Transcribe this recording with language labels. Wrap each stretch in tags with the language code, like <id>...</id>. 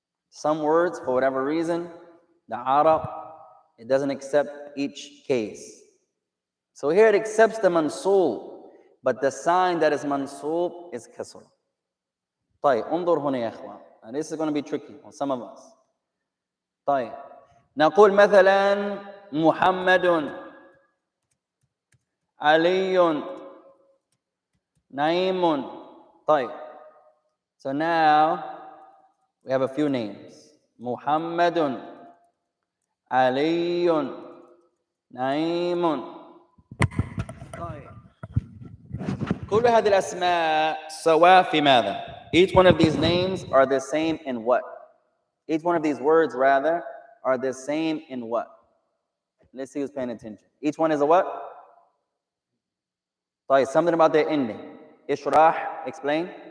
<en>Some words, for whatever reason, the Arab, it doesn't accept each case. So here it accepts the mansoob, but the sign that is mansoob is kasr.</en> <ar>طيب انظر هنا يا اخوان.</ar> <en>And this is going to be tricky for some of us.</en> <ar>طيب نقول مثلا محمد علي نعيم. طيب.</ar> <en>So now we have a few names.</en> <ar>محمد علي نعيم. طيب. كل هذه الأسماء سواء في ماذا?</ar> <en>Each one of these names are the same in what? Each one of these words, rather, are the same in what? Let's see who's paying attention. Each one is a what? طيب, something about their ending. اشرح, explain.</en>